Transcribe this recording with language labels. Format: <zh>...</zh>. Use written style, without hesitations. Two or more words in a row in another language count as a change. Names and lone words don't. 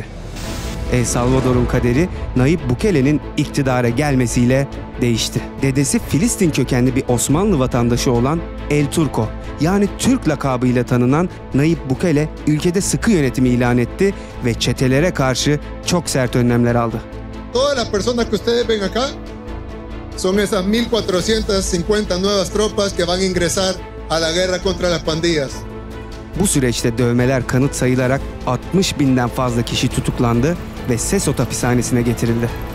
<tr>El Salvador'un kaderi Nayib Bukele'nin iktidara gelmesiyle değişti. Dedesi Filistin kökenli bir Osmanlı vatandaşı olan El Turco, yani Türk lakabıyla tanınan Nayib Bukele ülkede sıkı yönetimi ilan etti ve çetelere karşı çok sert önlemler aldı.</tr> <es>Todas las personas que ustedes ven acá son esas 1450 nuevas tropas que van a ingresar a la guerra contra las pandillas.</es> <tr>Bu süreçte dövmeler kanıt sayılarak 60.000'den fazla kişi tutuklandı ve Sesot hapishanesine getirildi.</tr>